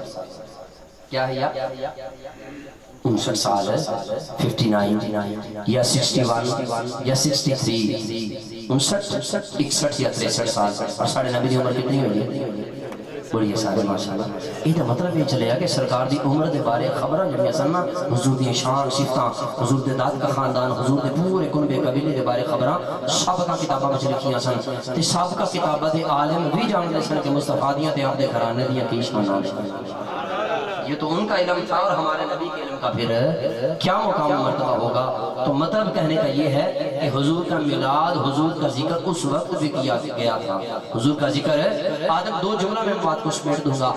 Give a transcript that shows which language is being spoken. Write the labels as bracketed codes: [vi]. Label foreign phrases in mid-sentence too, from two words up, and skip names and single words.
[ur] کیا ہے؟ یا 59 سال ہے، 59 یا 61 یا 63، 59 61 یا 63 سال. [pa] اور ساڑھے نبی دی عمر کتنی ہوئی ہے؟ بڑی ہے سارے ماشاءاللہ. یہ مطلب یہ چلے گا کہ سرکار دی عمر دے بارے خبراں جڑیاں سن نا، حضور دی شان صفتاں، حضور دے داد کا خاندان، حضور دے پورے کنبے قبیلے دے بارے خبراں سابقہ کتاباں وچ لکھیاں سن. تے سابقہ کتاباں دے عالم بھی جانتے سن کہ مصطفیٰ دیاں تے آپ دے گھرانے دیاں کی شاناں نے. [ur] یہ تو ان کا علم تھا، اور ہمارے نبی کے علم کا پھر کیا مقام مرتبہ ہوگا؟ تو مطلب کہنے کا یہ ہے کہ حضور کا میلاد، حضور کا ذکر اس وقت بھی کیا گیا تھا. حضور کا ذکر ہے آدم، دو جملہ میں بات کو سمیٹ دوں گا.